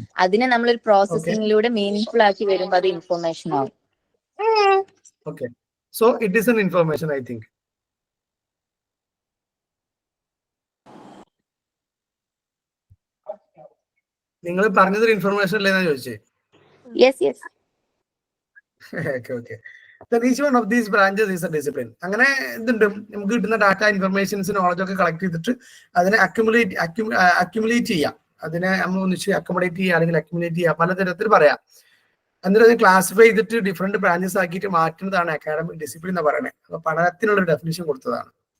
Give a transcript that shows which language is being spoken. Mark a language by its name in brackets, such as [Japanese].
[Malayalam] അതിനെ നമ്മളൊരു പ്രോസസ്സിംഗിലൂടെ മീനിങ്ഫുൾ ആക്കി വരുമ്പോ അത് ഇൻഫർമേഷൻ ആവും. [English] Okay, so it is an information. I think [Malayalam] നിങ്ങൾ പറഞ്ഞതൊരു ഇൻഫർമേഷൻ അല്ലേന്നാ ചോദിച്ചേ? Okay. [English] Each one of these branches is a discipline. [Malayalam] അങ്ങനെ എന്തുണ്ട്? നമുക്ക് കിട്ടുന്ന ഡാറ്റ, ഇൻഫർമേഷൻസ്, നോളജ് ഒക്കെ കളക്ട് ചെയ്തിട്ട് അതിനെ അക്യുമുലേറ്റ് ചെയ്യാം. അതിനെ നമ്മൾ ഒന്നിച്ച് അക്കോമഡേറ്റ് ചെയ്യുക അല്ലെങ്കിൽ അക്യുമുലേറ്റ് ചെയ്യുക, പലതരത്തിൽ പറയാം. എന്നിട്ട് അത് ക്ലാസിഫൈ ചെയ്തിട്ട് ഡിഫറെന്റ് ബ്രാഞ്ചസ് ആക്കിയിട്ട് മാറ്റുന്നതാണ് അക്കാഡമിക് ഡിസിപ്ലിൻ എന്ന് പറയുന്നത്. അപ്പൊ പഠനത്തിനുള്ള ഒരു ഡെഫിനിഷൻ കൊടുത്തതാണ്.